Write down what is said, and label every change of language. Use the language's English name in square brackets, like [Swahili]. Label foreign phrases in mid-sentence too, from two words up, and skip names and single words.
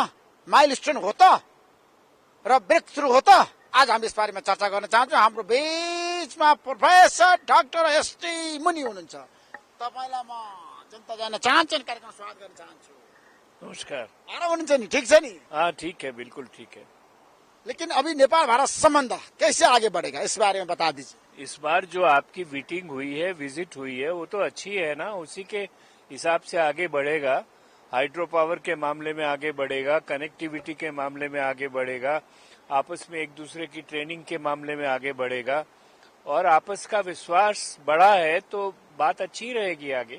[Nepali] माइलस्टोन हो त र [English] break through [Nepali] हो त? आज हामी यस बारेमा चर्चा गर्न चाहन्छौँ। हाम्रो बीचमा प्रोफेसर डाक्टर ST मुनि हुनुहुन्छ। तपाईँलाई म जनता जान्न चाहन्छन् कार्यक्रम स्वागत गर्न चाहन्छु। नमस्कार। आराम हुनुहुन्छ नि? ठीक छ नि? [Hindi] हाँ ठीक है, बिल्कुल ठीक है। लेकिन अभी नेपाल भारत संबंध कैसे आगे बढ़ेगा, इस बारे में बता दीजिए। इस बार जो आपकी मीटिंग हुई है, विजिट हुई है, वो तो अच्छी है ना, उसी के हिसाब से आगे बढ़ेगा। [English] hydro power [Hindi] के मामले में आगे बढ़ेगा, कनेक्टिविटी के मामले में आगे बढ़ेगा, आपस में एक दूसरे की ट्रेनिंग के मामले में आगे बढ़ेगा, और आपस का विश्वास बढ़ा है तो बात अच्छी रहेगी आगे।